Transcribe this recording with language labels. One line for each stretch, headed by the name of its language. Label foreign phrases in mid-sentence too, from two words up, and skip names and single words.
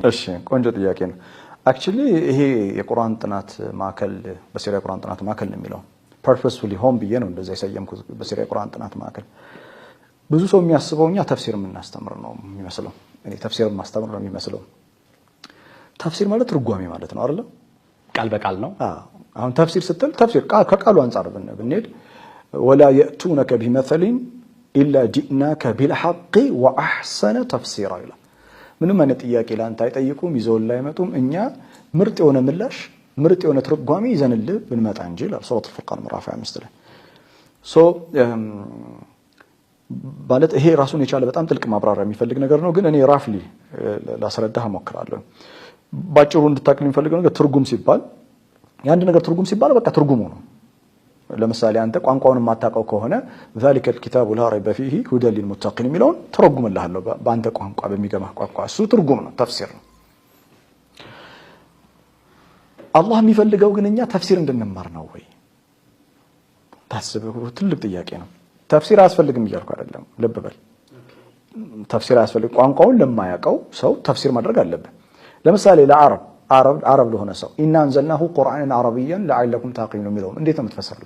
Amharic: እሺ ቆንጆ ጥያቄ ነው። አክቹሊ ይሄ የቁርአን ጥናት ማዕከል በሲሪያ ቁርአን ጥናት ማዕከል ነው የሚለው
English: purposefully home
Amharic: ብዬ ነው እንደዛ የሰየምኩት በሲሪያ ቁርአን ጥናት ማዕከል። ብዙ ሰው የሚያስበው እኛ ተፍሲር የምናስተምር ነው የሚመስለው። እኔ ተፍሲር ማስተምር ነው የሚመስለው። ተፍሲር ማለት ትርጓሜ ማለት ነው አይደል? ቃል በቃል ነው። አሁን ተፍሲር ስትል ተፍሲር ከቃሉ አንፃር ብንሄድ ወላ
Arabic: يأتونك بمثل إلا جئناك بالحق وأحسن تفسيرا
Amharic: ይላል። ምንም አይነት ጥያቄ ላንተ አይጠይቁም፣ ይዘውልህ አይመጡም። እኛ ምርጥ የሆነ ምላሽ ምርጥ የሆነ ትርጓሜ ይዘንልህ ብንመጣ እንጂ ይላል ሱረቱ ፉርቃን ምዕራፍ 25 ላይ። ማለት ይሄ ራሱን የቻለ በጣም ጥልቅ ማብራሪያ የሚፈልግ ነገር ነው። ግን እኔ ራፍሊ ላስረዳህ እሞክራለሁ። ባጭሩ እንድታውቅ የሚፈልገው ነገር ትርጉም ሲባል የአንድ ነገር ትርጉም ሲባል በቃ ትርጉሙ ነው። ለምሳሌ አንተ ቋንቋውን የማታውቀው ከሆነ
Arabic: ذلك الكتاب لا ريب فيه هدى للمتقين
Amharic: የሚለውን ተረጉምልሃለሁ በአንተ ቋንቋ በሚገባህ ቋንቋ። እሱ ትርጉም ነው፣ ተፍሲር ነው። አላህ የሚፈልገው ግን እኛ ተፍሲር እንድንማር ነው ወይ? ታስበው ትልቅ ጥያቄ ነው። ተፍሲር አያስፈልግም እያልኩ አይደለም፣ ልብ በል። ተፍሲር አያስፈልግም። ቋንቋውን ለማያውቀው ሰው ተፍሲር ማድረግ አለበት። ለምሳሌ ለአረብ ለሆነ ሰው
Arabic: إنا أنزلناه قرآنا عربيا لعلكم تعقلون
Amharic: የሚለውን እንዴት ነው የምትፈስርለት?